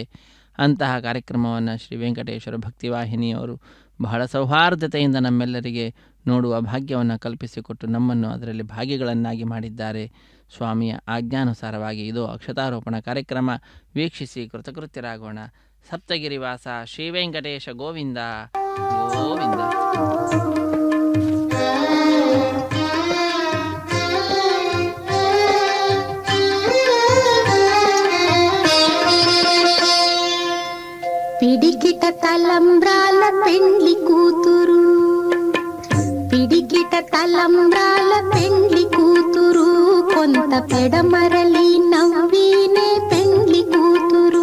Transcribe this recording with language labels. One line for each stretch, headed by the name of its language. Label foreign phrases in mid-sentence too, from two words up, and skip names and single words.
Kannada: ಅಂತಹ ಕಾರ್ಯಕ್ರಮವನ್ನು ಶ್ರೀ ವೆಂಕಟೇಶ್ವರ ಭಕ್ತಿವಾಹಿನಿಯವರು ಬಹಳ ಸೌಹಾರ್ದತೆಯಿಂದ ನಮ್ಮೆಲ್ಲರಿಗೆ ನೋಡುವ ಭಾಗ್ಯವನ್ನು ಕಲ್ಪಿಸಿಕೊಟ್ಟು ನಮ್ಮನ್ನು ಅದರಲ್ಲಿ ಭಾಗಿಗಳನ್ನಾಗಿ ಮಾಡಿದ್ದಾರೆ. ಸ್ವಾಮಿಯ ಆಜ್ಞಾನುಸಾರವಾಗಿ ಇದು ಅಕ್ಷತಾರೋಪಣ ಕಾರ್ಯಕ್ರಮ ವೀಕ್ಷಿಸಿ ಕೃತಕೃತ್ಯರಾಗೋಣ. ಸಪ್ತಗಿರಿವಾಸ ಶ್ರೀ ವೆಂಕಟೇಶ ಗೋವಿಂದ ಗೋವಿಂದ.
Telugu: పిడికిట తలంబ్రాల పెండ్లి కూతురు, పిడికిట తలంబ్రాల పెండ్లి కూతురు, కొంత పెడమరలి నవ్వినే పెండ్లి కూతురు.